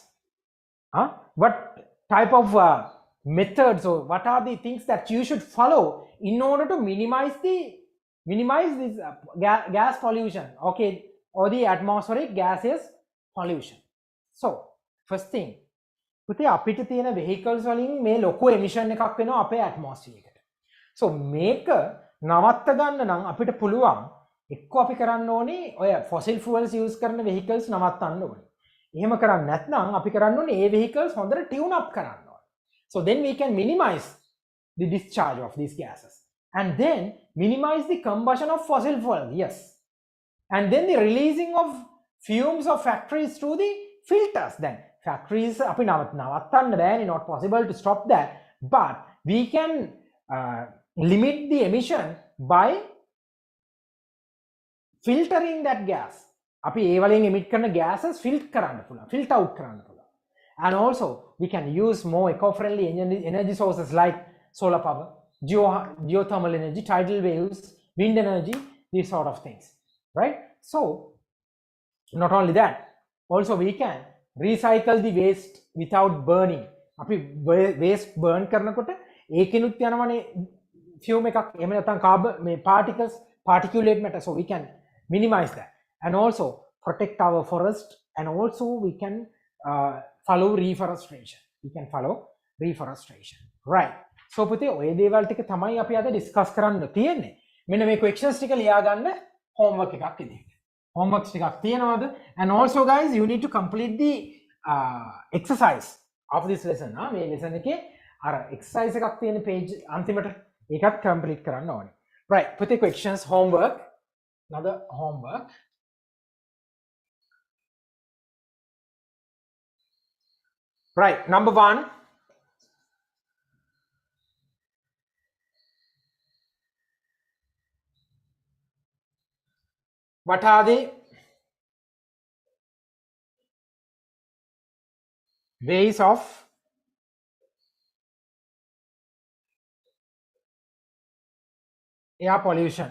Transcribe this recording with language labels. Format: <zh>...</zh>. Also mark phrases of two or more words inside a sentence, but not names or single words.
<en>What type of methods, or what are the things that you should follow in order to minimize this gas pollution, okay, or the atmospheric gaseous pollution? So first thing,</en> <si>පුතේ අපිට තියෙන vehicles වලින් මේ ලොකු emission එකක් වෙනවා අපේ atmosphere එකට. So මේක නවත්ත ගන්න නම් අපිට පුළුවන් එක්ක අපි කරන්න ඕනේ ඔය</si> <en>fossil fuels use</en> <si>කරන vehicles නවත්තන්න ඕනේ. එහෙම කරන්නේ නැත්නම් අපි කරන්න ඕනේ ඒ vehicles හොඳට</si> <en>tune up</en> <si>කරන්න.</si> <en>So then we can minimize the discharge of these gases, and then minimize the combustion of fossil fuel, yes, and then the releasing of fumes of factories through the filters. Then factories</en> <si>අපි නවත්තන්න බෑනේ,</si> <en>not possible to stop that, but we can limit the emission by filtering that gas.</en> <si>අපි ඒ වලින් emit කරන gases filter කරන්න පුළුවන්,</si> <en>filter out</en> <si>කරන්න පුළුවන්.</si> <en>And also we can use more eco-friendly energy sources like solar power, geothermal energy, tidal waves, wind energy, these sort of things, right? So not only that, also we can recycle the waste without burning.</en> <si>අපි waste burn කරනකොට ඒකෙනුත් යනවනේ fume එකක්, එහෙම නැත්නම්</si> <en>carbon particles, particulate matter, so we can minimize that, and also protect our forest, and also we can follow reforestation. We can follow reforestation, right?</en> <si>So පුතේ ඔය දේවල් ටික තමයි අපි අද discuss කරන්න තියෙන්නේ. මෙන්න මේ questions ටික ලියා ගන්න homework එකක් විදිහට. Homeworks ටිකක් තියෙනවද?</si> <en>And also guys, you need to complete the exercise of this lesson.</en> <si>මේ lesson එකේ අර exercise එකක් තියෙන page අන්තිමට ඒකත් complete කරන්න ඕනේ.</si> <en>Right, පුතේ questions, homework, another homework. Right, number 1. What are the ways of air pollution?</en>